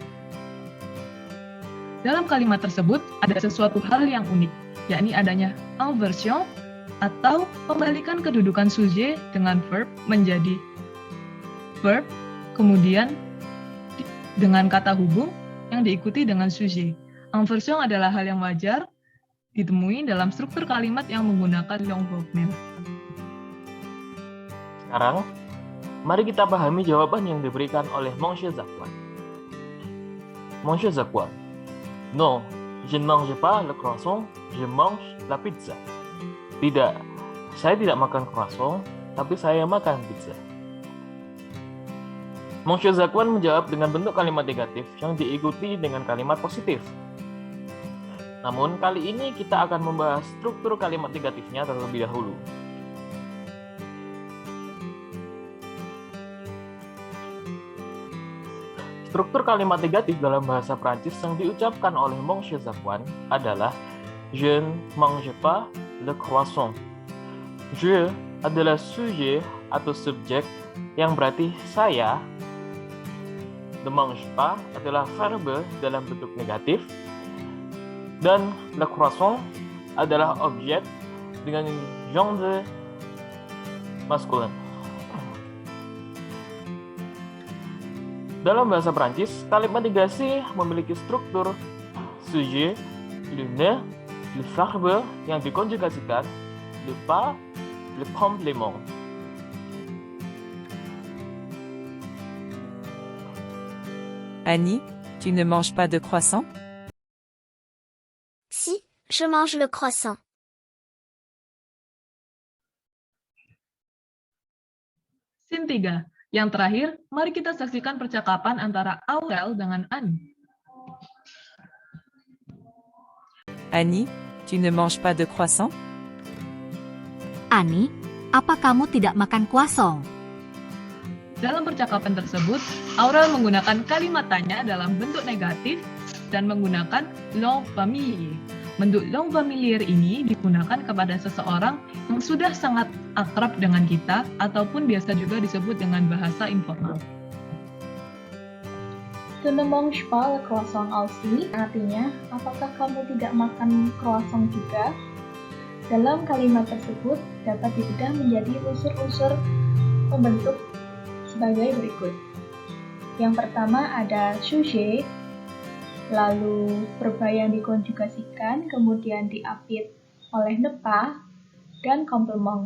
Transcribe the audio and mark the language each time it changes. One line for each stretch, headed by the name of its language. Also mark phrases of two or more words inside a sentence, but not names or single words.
Indonesian: Dalam kalimat tersebut ada sesuatu hal yang unik, yakni adanya inversion atau pembalikan kedudukan subjek dengan verb menjadi verb, kemudian dengan kata hubung yang diikuti dengan sujet. Inversion adalah hal yang wajar ditemui dalam struktur kalimat yang menggunakan long verb même. Sekarang, mari kita pahami jawaban yang diberikan oleh Monsieur Zakwan.
French: Monsieur Zakwan, non, je ne mange pas le croissant, je mange la pizza.
Indonesian: Tidak, saya tidak makan croissant, tapi saya makan pizza. Monsieur Zakwan menjawab dengan bentuk kalimat negatif yang diikuti dengan kalimat positif. Namun, kali ini kita akan membahas struktur kalimat negatifnya terlebih dahulu. Struktur kalimat negatif dalam bahasa Prancis yang diucapkan oleh Monsieur Zakwan adalah
French: Je ne mange pas le croissant.
Indonesian: Je adalah sujet atau subjek yang berarti saya.
French: Ne mange pas
Indonesian: adalah verbe dalam bentuk negatif. Dan
French: le croissant
Indonesian: adalah objek dengan genre maskulin. Dalam bahasa Prancis, kalimat negasi memiliki struktur
French: sujet, le ne, le verbe
Indonesian: yang dikonjugasikan,
French: le pas, le complément. Annie, tu ne manges pas de croissant? Si, je mange le croissant.
English: Scene 3.
Indonesian: Yang terakhir, mari kita saksikan percakapan antara Aurel dengan Annie.
French: Annie, tu ne manges pas de croissant?
Indonesian: Annie, apa kamu tidak makan croissant? Dalam percakapan tersebut, Aurel menggunakan kalimat tanya dalam bentuk negatif dan menggunakan
French: long familier.
Indonesian: Bentuk
French: long familier
Indonesian: ini digunakan kepada seseorang yang sudah sangat akrab dengan kita ataupun biasa juga disebut dengan bahasa informal.
French: Tu ne manges pas le croissant aussi,
Indonesian: artinya, apakah kamu tidak makan croissant juga? Dalam kalimat tersebut dapat dibedah menjadi unsur-unsur pembentuk sebagai berikut. Yang pertama ada sujet, lalu verba yang dikonjugasikan, kemudian diapit oleh
French: ne pas,
Indonesian: dan komplement.